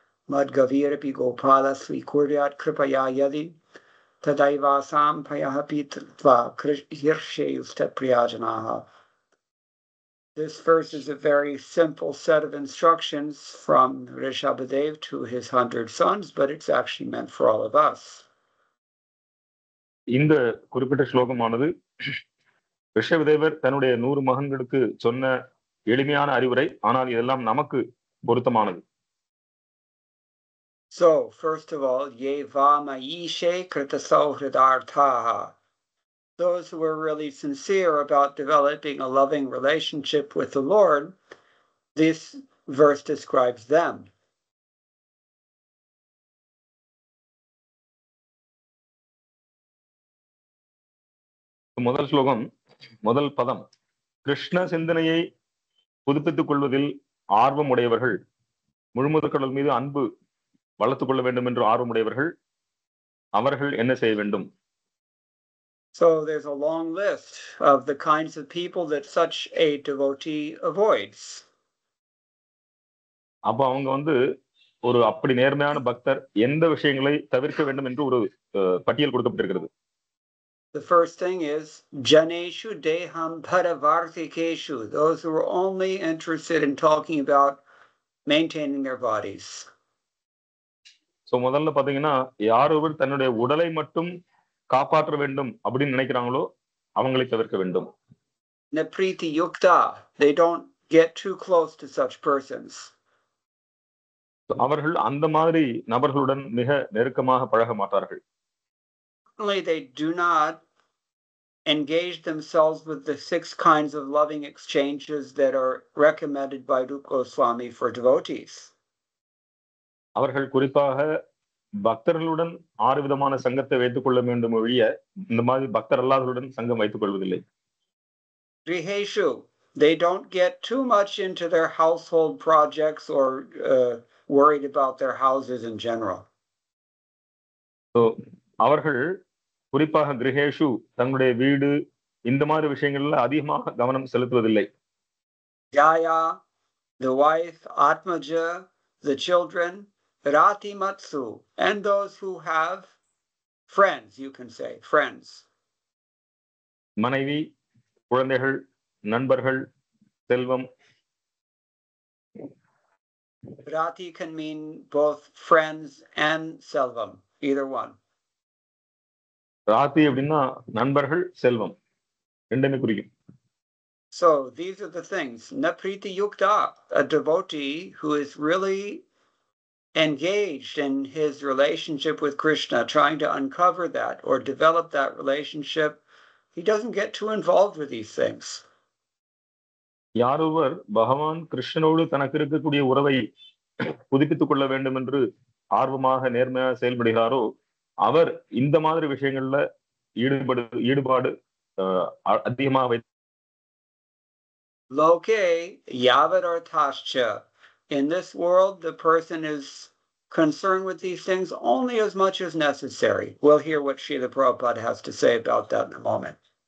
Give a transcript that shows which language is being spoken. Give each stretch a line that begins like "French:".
Sanskrit: मद्गवीरपि गोपाल स्वीकुर्यात् कृपया यदि तदैवासां भयः पीत्वा हृष्येयुस्तत्प्रियाजनाः.
English: This verse is a very simple set of instructions from Rishabhadev to his 100 sons, but it's actually meant for all of us.
Tamil: இந்த குறிப்பிட்ட ஸ்லோகமானது ரிஷபதேவர் தன்னுடைய 100 மகன்களுக்கு சொன்ன எளிமையான அறிவுரை, ஆனால் இதெல்லாம் நமக்கு பொருத்தமானது.
English: So, first of all,
Sanskrit: ye vamaishe kritasauhridarthaha.
English: Those who are really sincere about developing a loving relationship with the Lord, this verse describes them.
Tamil: முதல் ஸ்லோகம், முதல் பதம், கிருஷ்ண சிந்தனையை புதுப்பித்துக் கொள்வதில் ஆர்வம் உடையவர்கள், முழுமுதற்கடல் மீது அன்பு வளர்த்துக் கொள்ள வேண்டும் என்று ஆர்வமுடையவர்கள், அவர்கள் என்ன செய்ய வேண்டும்?
English: So there's a long list of the kinds of people that such a devotee avoids.
Tamil: அப்ப அவங்க ஒரு அப்படி நேர்மையான பக்தர் எந்த விஷயங்களை தவிர்க்க வேண்டும் என்று ஒரு பட்டியல் கொடுக்கப்பட்டிருக்கிறது.
English: The first thing is
Sanskrit: janeshu deham paravartikeshu,
English: those who are only interested in talking about maintaining their bodies.
Tamil: So முதல்ல பாத்தீங்கன்னா, யார் ஒருவர் தன்னுடைய உடலை மட்டும் காப்பாற்ற வேண்டும் அப்படின்னு நினைக்கிறாங்களோ அவங்களை தவிர்க்க வேண்டும்.
Sanskrit: Napriti yukta,
English: they don't get too close to such persons.
Tamil: அவர்கள் அந்த மாதிரி நபர்களுடன் மிக நெருக்கமாக பழக மாட்டார்கள்.
English: Certainly they do not engage themselves with the 6 kinds of loving exchanges that are recommended by Rupa Goswami for devotees.
Tamil: அவர்கள் குறிப்பாக பக்தர்களுடன் 6 விதமான சங்கத்தை வைத்துக் கொள்ள வேண்டும் ஒழிய இந்த மாதிரி பக்தர் அல்லாதவர்களுடன் சங்கம் வைத்துக் கொள்வதில்லை.
English: Griheshu, they don't get too much into their household projects or worried about their houses in general.
Tamil: So அவர்கள் குறிப்பாக கிரகேஷு தங்களுடைய வீடு இந்த மாதிரி விஷயங்கள்ல அதிகமாக கவனம் செலுத்துவதில்லை.
English: Jaya, the wife, Atmaja, the children, Rati Matsu, and those who have friends, you can say, friends.
Tamil: மனைவி, குழந்தைகள், நண்பர்கள், செல்வம்.
English: Rati can mean both friends and selvam, either one.
Tamil: Rathi அப்படின்னா நண்பர்கள், செல்வம் ரெண்டுமே குறிக்கும்.
English: So these are the things.
Sanskrit: Napriti yukta,
English: a devotee who is really engaged in his relationship with Krishna, trying to uncover that or develop that relationship, he doesn't get too involved with these things.
Tamil: யாரொருவர் பகவான் கிருஷ்ணனோடு தனக்கு இருக்கக்கூடிய உறவை புதுப்பித்துக் கொள்ள வேண்டும் என்று ஆர்வமாக நேர்மையாக செயல்படுகிறாரோ அவர் இந்த மாதிரி விஷயங்கள்ல ஈடுபாடு அதிகமாக வைத்து
Sanskrit: Loke yavararthascha.
English: In this world, the person is concerned with these things only as much as necessary. We'll hear what Srila Prabhupada has to say about that in a moment.